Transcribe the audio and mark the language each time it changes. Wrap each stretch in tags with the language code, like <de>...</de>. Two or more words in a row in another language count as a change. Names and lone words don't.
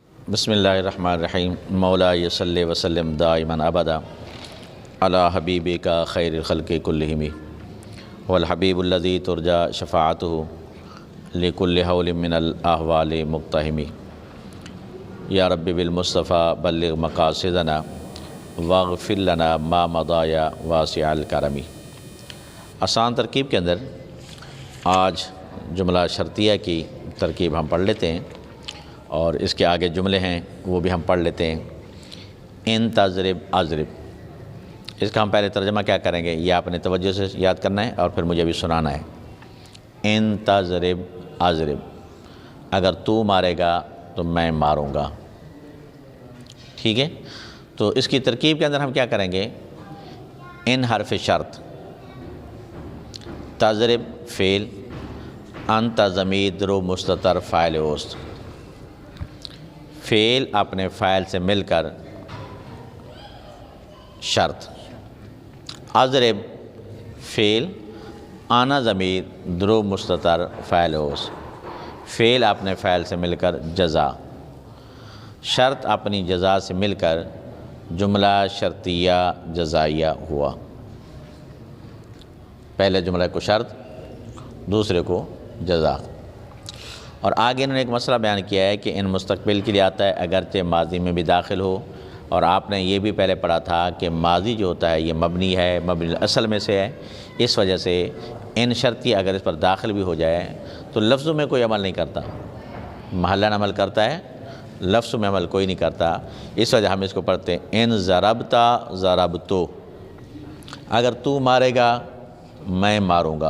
<ar>بسم اللہ الرحمن الرحیم مولا صلی وسلم دائما ابدا علی حبیبک خیر الخلق کلہم والحبیب الذی ترجا شفاعتہ لکل حول من الاحوال مقتحم یا رب بالمصطفیٰ بلغ مقاصدنا واغفر لنا ما مضی یا واسع الکرم۔</ar> <ur>آسان ترکیب کے اندر آج جملہ شرطیہ کی ترکیب ہم پڑھ لیتے ہیں اور اس کے آگے جملے ہیں وہ بھی ہم پڑھ لیتے ہیں۔</ur> <ar>ان تضرب اضرب،</ar> <ur>اس کا ہم پہلے ترجمہ کیا کریں گے، یہ آپ نے توجہ سے یاد کرنا ہے اور پھر مجھے بھی سنانا ہے۔</ur> <ar>ان تضرب اضرب،</ar> <ur>اگر تو مارے گا تو میں ماروں گا، ٹھیک ہے؟ تو اس کی ترکیب کے اندر ہم کیا کریں گے، ان حرف شرط، تضرب فعل، انت</ur> <fa>ضمیر درو مستتر فاعل اوست،</fa> <ur>فعل اپنے فاعل سے مل کر شرط، اضرب فعل، آنا</ur> <fa>ضمیر درو مستتر فاعل اوست،</fa> <ur>فعل اپنے فاعل سے مل کر جزا، شرط اپنی جزا سے مل کر جملہ شرطیہ جزائیہ ہوا۔ پہلے جملہ کو شرط، دوسرے کو جزا۔ اور آگے انہوں نے ایک مسئلہ بیان کیا ہے کہ ان مستقبل کے لیے آتا ہے اگرچہ ماضی میں بھی داخل ہو، اور آپ نے یہ بھی پہلے پڑھا تھا کہ ماضی جو ہوتا ہے یہ مبنی ہے، مبنی اصل میں سے ہے، اس وجہ سے ان شرطی اگر اس پر داخل بھی ہو جائے تو لفظوں میں کوئی عمل نہیں کرتا، محلاً عمل کرتا ہے، لفظوں میں عمل کوئی نہیں کرتا، اس وجہ ہم اس کو پڑھتے ہیں</ur> <ar>ان ضربتا ضربتو،</ar> <ur>اگر تو مارے گا میں ماروں گا۔</ur>